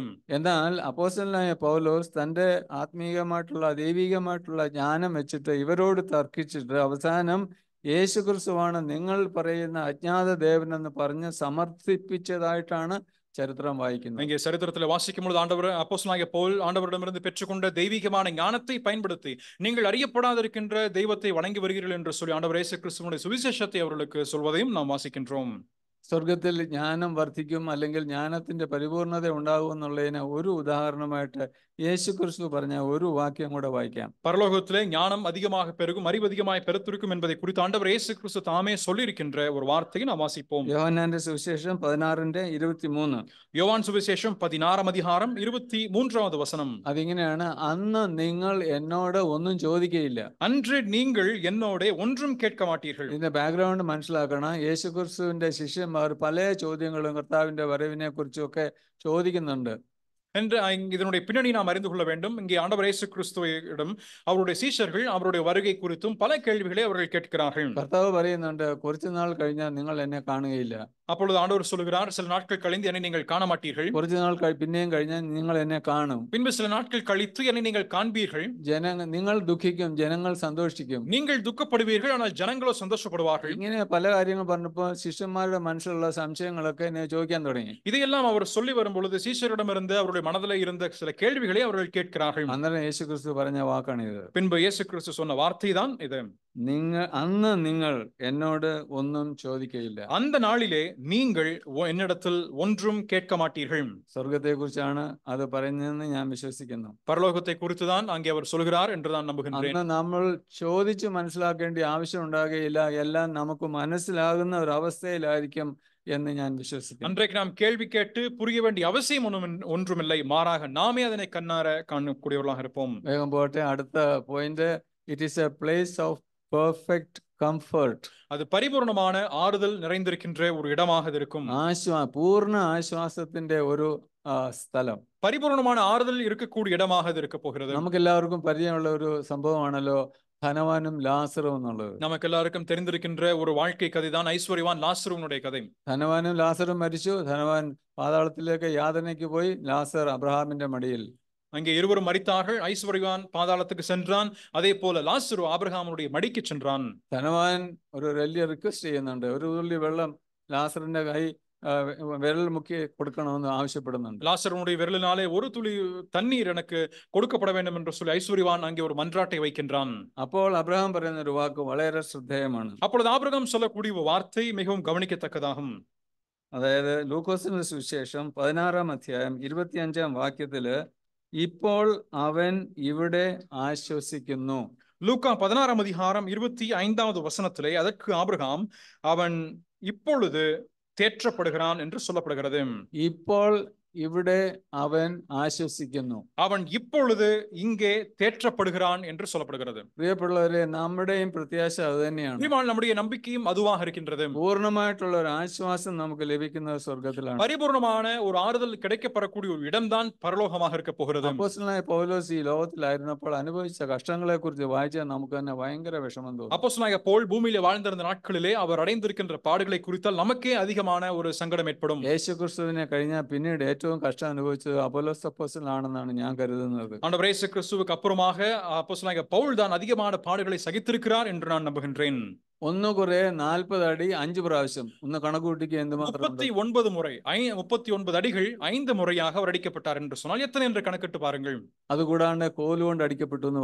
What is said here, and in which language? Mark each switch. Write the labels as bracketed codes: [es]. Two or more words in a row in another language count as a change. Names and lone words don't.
[ml] എന്നാൽ അപ്പോസ്തലനായ പൗലോസ് തന്റെ ആത്മീയമായിട്ടുള്ള ദൈവികമായിട്ടുള്ള ജ്ഞാനം വെച്ചിട്ട് ഇവരോട് തർക്കിച്ചിട്ട് അവസാനം യേശുക്രിസ്തുവാണ് നിങ്ങൾ പറയുന്ന അജ്ഞാത ദേവൻ എന്ന് പറഞ്ഞ് സമർത്ഥിപ്പിച്ചതായിട്ടാണ് சரித்திரம் வாയിക്കുന്നത്. [ta] இங்கே சரித்திரத்தில் வாசிக்கும் பொழுது ஆண்டவர் அப்போஸ்தலனாகிய பவுல் ஆண்டவரிடமிருந்து பெற்றுக்கொண்ட தெய்வீகமான ஞானத்தை பயன்படுத்தி நீங்கள் அறியப்படாதிருக்கின்ற தெய்வத்தை வணங்கி வருகிறீர்கள் என்று சொல்லி ஆண்டவர் இயேசு கிறிஸ்துவினுடைய சுவிசேஷத்தை அவர்களுக்கு சொல்வதையும் நாம் வாசிக்கின்றோம். [ml] സ്വർഗത്തിൽ ജ്ഞാനം വർദ്ധിക്കും അല്ലെങ്കിൽ ജ്ഞാനത്തിന്റെ പരിപൂർണത ഉണ്ടാകും എന്നുള്ളതിന് ഒരു ഉദാഹരണമായിട്ട് യേശു ക്രിസ്തു പറഞ്ഞ ഒരു വാക്യം കൂടെ വായിക്കാം. [ta] பரலோகத்திலே ஞானம் அதிகமாக பெருகும், அறிவு அதிகமாய் பெருத்திருக்கும் என்பதை குறித்து ஆண்டவர் இயேசு கிறிஸ்து தாமே சொல்லியிருக்கின்ற ஒரு வார்த்தையை நாம் வாசிப்போம். [ml] യോഹന്നാന്റെ സുവിശേഷം 16:23. [ta] யோவான் சுவிசேஷம் 16 அதிகாரம் 23வது வசனம். [ml] അതിങ്ങനെയാണ്, അന്ന് നിങ്ങൾ എന്നോട് ഒന്നും ചോദിക്കയില്ല. [ta] அன்று நீங்கள் என்னோட ஒன்றும் கேட்க மாட்டீர்கள். [ml] ഇതിന്റെ ബാക്ക്ഗ്രൗണ്ട് മനസ്സിലാക്കണം. യേശു ക്രിസ്തുവിന്റെ ശിഷ്യന്മാർ പല ചോദ്യങ്ങളും കർത്താവിന്റെ വരവിനെ കുറിച്ചൊക്കെ ചോദിക്കുന്നുണ്ട്. [ta] என்று இதனுடைய பின்னணி நாம் அறிந்து கொள்ள வேண்டும். இங்கே ஆண்டவர் இயேசு கிறிஸ்துவிடம் அவருடைய சீஷர்கள் அவருடைய வருகை குறித்தும் பல கேள்விகளை அவர்கள் கேட்கிறார்கள். [ml] കർത്താവ് പറയുന്നുണ്ട്, കുറച്ചു നാൾ കഴിഞ്ഞാൽ നിങ്ങൾ എന്നെ കാണുകയില്ല. [ta] அப்பொழுது ஆண்டவர் சொல்கிறார், சில நாட்கள் கழிந்து என்னை நீங்கள் காண மாட்டீர்கள். [ml] കുറച്ചു നാൾ പിന്നെയും കഴിഞ്ഞാൽ നിങ്ങൾ എന്നെ കാണും. [ta] பின்பு சில நாட்கள் கழித்து என்னை நீங்கள் காண்பீர்கள். [ml] നിങ്ങൾ ദുഃഖിക്കും, ജനങ്ങൾ സന്തോഷിക്കും. [ta] நீங்கள் துக்கப்படுவீர்கள், ஆனால் ஜனங்களோ சந்தோஷப்படுவார்கள். [ml] ഇങ്ങനെ പല കാര്യങ്ങൾ പറഞ്ഞപ്പോൾ ശിഷ്യന്മാരുടെ മനസ്സിലുള്ള സംശയങ്ങളൊക്കെ എന്നെ ചോദിക്കാൻ തുടങ്ങി. [ta] இதையெல்லாம் அவர் சொல்லி வரும் பொழுது சீஷரிடமிருந்து அவருடைய மனதில் இருந்த சில கேள்விகளை அவர்கள் கேட்கிறார்கள். [ml] അന്നേരം യേശു ക്രിസ്തു പറഞ്ഞ വാക്കാണ് ഇത്. [ta] பின்பு இயேசு கிறிஸ்து சொன்ன வார்த்தை தான் இது. [ml] അന്ന് നിങ്ങൾ എന്നോട് ഒന്നും ചോദിക്കയില്ല. [ta] அந்த நாளிலே நீங்கள் என்னிடத்தில் ஒன்றும் கேட்க மாட்டீர்கள். [ml] സ്വർഗത്തെ കുറിച്ചാണ് അത് പറയുന്നതെന്ന് ഞാൻ വിശ്വസിക്കുന്നു. [ta] பரலோகத்தை குறித்துதான் அங்கே அவர் சொல்கிறார் என்று நான் நம்புகின்றேன். [ml] അന്ന് നമ്മൾ ചോദിച്ച് മനസ്സിലാക്കേണ്ട ആവശ്യം ഉണ്ടാകുകയില്ല. എല്ലാം നമുക്ക് മനസ്സിലാകുന്ന ഒരു അവസ്ഥയിലായിരിക്കും എന്ന് ഞാൻ വിശ്വസിക്കുന്നു. [ta] அன்றைக்கு நாம் கேள்வி கேட்டு புரிய வேண்டிய அவசியம் ஒன்றுமில்லை. மாறாக நாமே அதனை கண்ணார காணக்கூடியவர்களாக இருப்போம். [ml] വേഗം പോട്ടെ. [en] അടുത്ത പോയിന്റ്, it is a place of perfect comfort. [ta] அது பரிபூர்ணமான ஆறுதல் நிறைந்திருக்கின்ற ஒரு இடமாக இருக்கும். [ml] പൂർണ്ണ ആശ്വാസത്തിന്റെ ഒരു സ്ഥലം, [ta] பரிபூர்ணமான ஆறுதல் இருக்கக்கூடிய இடமாக இது இருக்க போகிறது. [ml] നമുക്ക് എല്ലാവർക്കും പരിചയമുള്ള ഒരു സംഭവമാണല്ലോ ധനവാനും ലാസറും എന്നുള്ളത്. [ta] நமக்கு எல்லாருக்கும் தெரிந்திருக்கின்ற ஒரு வாழ்க்கை கதை தான் ஐஸ்வர்யவான் லாசருவினுடைய கதை. [ml] ധനവാനും ലാസറും മരിച്ചു. ധനവാൻ പാതാളത്തിലേക്ക് യാതനയ്ക്ക് പോയി, ലാസർ അബ്രഹാമിന്റെ മടിയിൽ. [ta] அங்கே இருவரும் மரித்தார்கள். ஐஸ்வர்யவான் பாதாளத்துக்கு சென்றான், அதே போல லாசரு ஆபிரகாமுடைய மடிக்கு சென்றான். [ml] ധനവാൻ ഒരു വലിയ റിക്വസ്റ്റ് ചെയ്യുന്നുണ്ട്. ഒരു തുള്ളി വെള്ളം ലാസറിന്റെ കൈ വിരൽ മുക്കി കൊടുക്കണമെന്ന് ആവശ്യപ്പെടുന്നുണ്ട്. [ta] லாசருடைய விரலினாலே ஒரு துளி தண்ணீர் எனக்கு கொடுக்கப்பட வேண்டும் என்று சொல்லி ஐஸ்வர்யவான் அங்கே ஒரு மன்றாட்டை வைக்கின்றான். [ml] അപ്പോൾ അബ്രഹാം പറയുന്ന ഒരു വാക്ക് വളരെ ശ്രദ്ധേയമാണ്. [ta] அப்பொழுது ஆபிரகாம் சொல்லக்கூடிய வார்த்தை மிகவும் கவனிக்கத்தக்கதாகும். [ml] അതായത് ലൂക്കോസിന്റെ സുവിശേഷം 16:25 ഇപ്പോൾ അവൻ ഇവിടെ ആശ്വസിക്കുന്നു. [ta] லூக்கா 16:25 வசனத்திலே அதற்கு ஆபிரகாம் அவன் இப்பொழுது தேற்றப்படுகிறான் என்று சொல்லப்படுகிறது. [ml] ഇപ്പോൾ ഇവിടെ അവൻ ആശ്വസിക്കുന്നു. [ta] அவன் இப்பொழுது இங்கே தேற்றப்படுகிறான் என்று சொல்லப்படுகிறது. [ml] പ്രിയപ്പെട്ടവരെ, നമ്മുടെയും പ്രത്യാശ അത് തന്നെയാണ്. [ta] நம்முடைய நம்பிக்கையும் அதுவாக இருக்கின்றது. [ml] പൂർണ്ണമായിട്ടുള്ള ഒരു ആശ്വാസം നമുക്ക് ലഭിക്കുന്നത് സ്വർഗത്തിലാണ്. [ta] பரிபூர்ணமான ஒரு ஆறுதல் கிடைக்கப்படக்கூடிய ஒரு இடம்தான் பரலோகமாக இருக்க போகிறது. [ml] അപ്പോസ്തലനായ പൗലോസ് ഈ ലോകത്തിലായിരുന്നപ്പോൾ അനുഭവിച്ച കഷ്ടങ്ങളെ കുറിച്ച് വായിച്ചാൽ നമുക്ക് തന്നെ ഭയങ്കര വിഷമം തോന്നും. [ta] அப்போஸ்தலனாகிய பவுல் பூமியிலே வாழ்ந்திருந்த நாட்களிலே அவர் அடைந்திருக்கின்ற பாடுகளை குறித்தால் நமக்கே அதிகமான ஒரு சங்கடம் ஏற்படும். [ml] യേശു ക്രിസ്തുവിനെ കഴിഞ്ഞാൽ പിന്നീട് ഏറ്റവും കഷ്ടം അനുഭവിച്ചത് അപ്പോലോസ് അപ്പോസ്തലനാണെന്നാണ് ഞാൻ കരുതുന്നത്. [ta] ஆண்டவர் இயேசு கிறிஸ்துவுக்கு அப்புறமாக அப்போஸ்தலனாகிய பவுல் தான் அதிகமான பாடுகளை சகித்திருக்கிறார் என்று நான் நம்புகின்றேன். [ml] 1 കുറെ 40 അടി 5 പ്രാവശ്യം. ഒന്ന് കണക്ക് കൂട്ടിക്ക് എന്തുമാത്രമുണ്ട്? [ta] 39 முறை 39 அடிகள் 5 முறையாக அவர் அடிக்கப்பட்டார் என்று சொன்னால் எத்தனை என்று கணக்கிட்டு பாருங்கள். [ml] അതുകൂടാണ്ട് കോലുകൊണ്ട് അടിക്കപ്പെട്ടു എന്ന്